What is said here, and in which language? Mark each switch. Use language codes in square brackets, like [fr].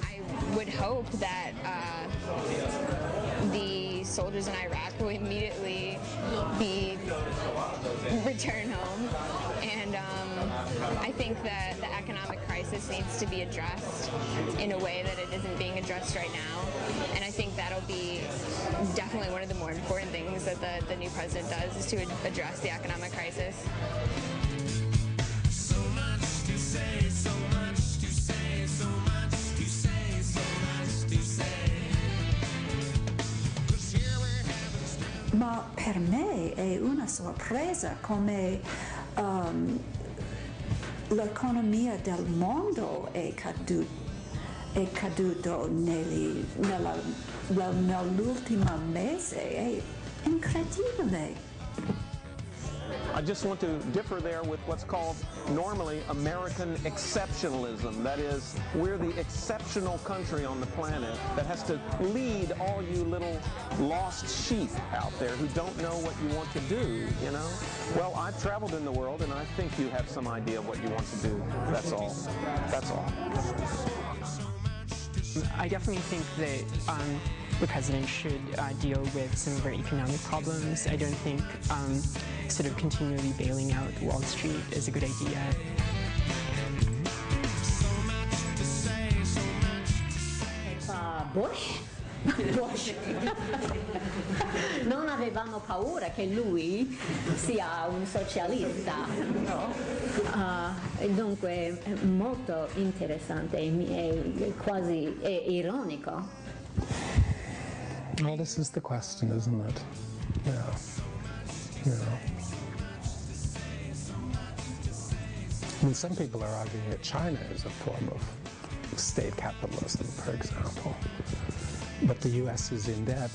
[en] I would hope that the soldiers in Iraq will immediately be returned home, and I think that the economic crisis needs to be addressed in a way that it isn't being addressed right now, and I think that'll be definitely one of the more important things that the new president does, is to address the economic crisis. So much to say, so much to say, so much to say, so much to say. [it] Ma per me è una sorpresa come l'economia del mondo è caduto nell'ultimo mese. È incredibile. [en] I just want to differ there with what's called normally American exceptionalism. That is, we're the exceptional country on the planet that has to lead all you little lost sheep out there who don't know what you want to do, you know? Well, I've traveled in the world, and I think you have some idea of what you want to do. That's all. That's all. I definitely think that the president should deal with some of our economic problems. I don't think sort of continually bailing out Wall Street is a good idea. Bush? Bush. [it] Non avevamo paura che lui sia un socialista, no? Dunque è molto interessante e quasi ironico. [en] Well, this is the question, isn't it? Yeah. You know. I mean, some people are arguing that China is a form of state capitalism, for example. But the U.S. is in debt.